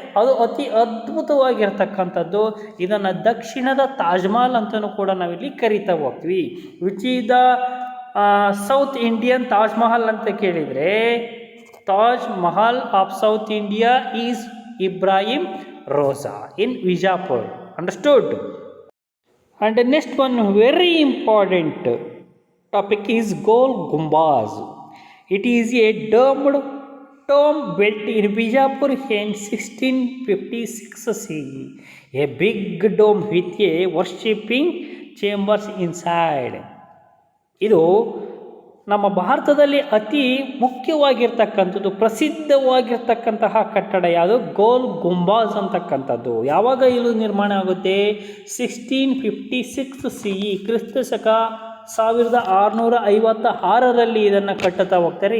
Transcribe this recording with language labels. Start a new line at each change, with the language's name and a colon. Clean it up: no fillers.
Kannada: ಅದು ಅತಿ ಅದ್ಭುತವಾಗಿರ್ತಕ್ಕಂಥದ್ದು. ಇದನ್ನು ದಕ್ಷಿಣದ ತಾಜ್ ಮಹಲ್ ಅಂತಲೂ ಕೂಡ ನಾವಿಲ್ಲಿ ಕರಿತಾ ಹೋಗ್ತೀವಿ.
English: which is the south Indian Taj Mahal
Kannada: ಅಂತ ಕೇಳಿದರೆ,
English: Taj Mahal of south India is Ibrahim Roza in Vijapur. Understood? And the next one very important topic is Gol Gumbaz. It is a domed tomb built in Bijapur in 1656 CE. A big dome with a worshipping chambers inside.
Kannada: ಇದು ನಮ್ಮ ಭಾರತದಲ್ಲಿ ಅತಿ ಮುಖ್ಯವಾಗಿರ್ತಕ್ಕಂಥದ್ದು, ಪ್ರಸಿದ್ಧವಾಗಿರ್ತಕ್ಕಂತಹ ಕಟ್ಟಡ ಯಾವುದು? ಗೋಲ್ ಗುಂಬಾಜ್ ಅಂತಕ್ಕಂಥದ್ದು. ಯಾವಾಗ ಇದು ನಿರ್ಮಾಣ ಆಗುತ್ತೆ? 1656 CE, ಕ್ರಿಸ್ತ ಶಕ 1656ರಲ್ಲಿ ಇದನ್ನು ಕಟ್ಟುತ್ತಾ ಹೋಗ್ತಾರೆ.